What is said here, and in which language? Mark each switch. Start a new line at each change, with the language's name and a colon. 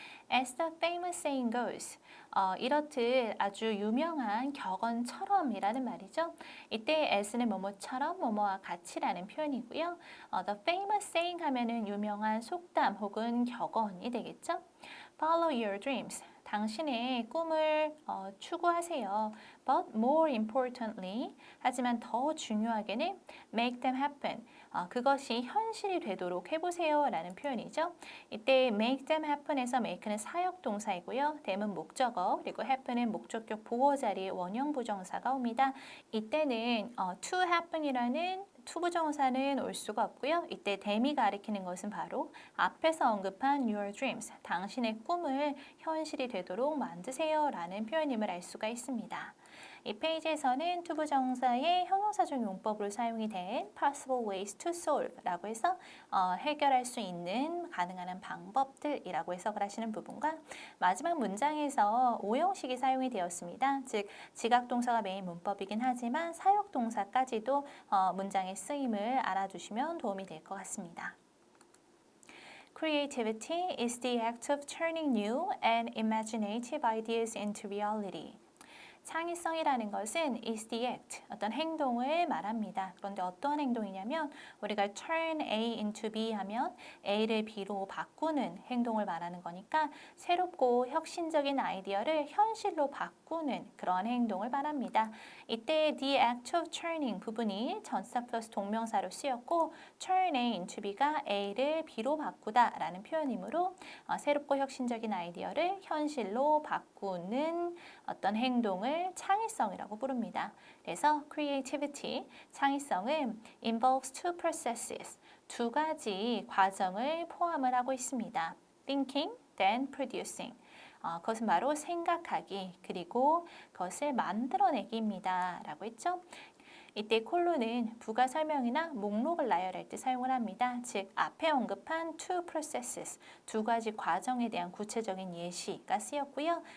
English: As the famous saying goes,
Korean: 이렇듯 아주 유명한 격언처럼이라는 말이죠. 이때 as는 뭐뭐처럼 뭐뭐와 같이라는 표현이고요.
English: The famous saying
Korean: 하면은 유명한 속담 혹은 격언이 되겠죠.
English: Follow your dreams.
Korean: 당신의 꿈을 추구하세요.
English: But more importantly,
Korean: 하지만 더 중요하게는
English: make them happen.
Korean: 그것이 현실이 되도록 해보세요 라는 표현이죠. 이때
English: make them happen
Korean: 에서 make는 사역 동사이고요. them은 목적어, 그리고 happen은 목적격 보어 자리에 원형 부정사가 옵니다. 이때는
English: to happen
Korean: 이라는 투부정사는 올 수가 없고요. 이때 them이 가리키는 것은 바로 앞에서 언급한
English: your dreams,
Korean: 당신의 꿈을 현실이 되도록 만드세요 라는 표현임을 알 수가 있습니다. 이 페이지에서는 투부정사의 형용사적 용법으로 사용이 된
English: possible ways to solve
Korean: 라고 해서 해결할 수 있는 가능한 방법들이라고 해석을 하시는 부분과 마지막 문장에서 오형식이 사용이 되었습니다. 즉 지각동사가 메인 문법이긴 하지만 사역동사까지도 문장의 쓰임을 알아두시면 도움이 될 것 같습니다.
English: Creativity is the act of turning new and imaginative ideas into reality.
Korean: 창의성이라는 것은
English: is the act,
Korean: 어떤 행동을 말합니다. 그런데 어떤 행동이냐면 우리가
English: turn A into B
Korean: 하면 A를 B로 바꾸는 행동을 말하는 거니까 새롭고 혁신적인 아이디어를 현실로 바꾸는 그러한 행동을 말합니다. 이때
English: the act of turning
Korean: 부분이 전치사 플러스 동명사로 쓰였고
English: turn A into B
Korean: 가 A를 B로 바꾸다 라는 표현이므로 새롭고 혁신적인 아이디어를 현실로 바꾸는 어떤 행동을 창의성이라고 부릅니다. 그래서 creativity, 창의성은
English: involves two processes,
Korean: 두 가지 과정을 포함을 하고 있습니다.
English: thinking, then producing.
Korean: 그것은 바로 생각하기, 그리고 그것을 만들어내기입니다. 라고 했죠. 이때 콜론은 부가 설명이나 목록을 나열할 때 사용을 합니다. 즉 앞에 언급한
English: two processes,
Korean: 두 가지 과정에 대한 구체적인 예시가 쓰였고요.